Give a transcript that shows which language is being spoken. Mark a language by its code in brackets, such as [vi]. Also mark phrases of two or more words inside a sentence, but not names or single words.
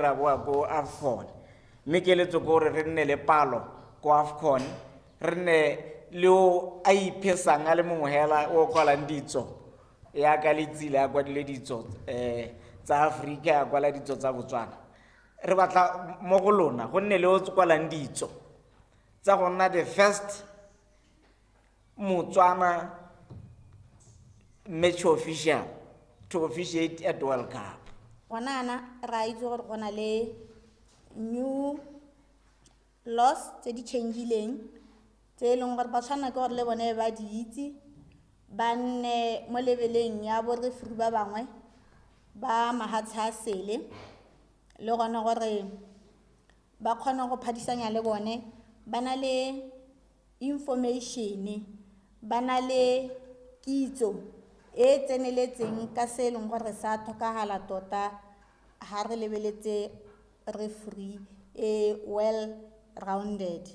[tn] ra boa ko AFCON mme ke letso gore re nne le palo ko AFCON re nne le o a iphesang a le mongwe hela o kwalang ditso ya ka letsile a kwadile ditso tsa Afrika ya kwala ditso tsa Botswana re batla mo go lona go nne le o kwalang ditso tsa gonna [en] the first Motswana match official to officiate at World Cup. [tn] Gona ra itse gore gona le [en] new laws [tn] tse di changeileng tse leng gore ba tshwana ke gore le bone ba di itse ba nne mo leveleng ya bo referee ba bangwe ba mahatsha sele le gona gore ba khona go phadisanya le bone bana le information bana le kitso e tseneletseng ka se leng gore sa tlhokagala tota ha re lebeletse [en] referee well rounded.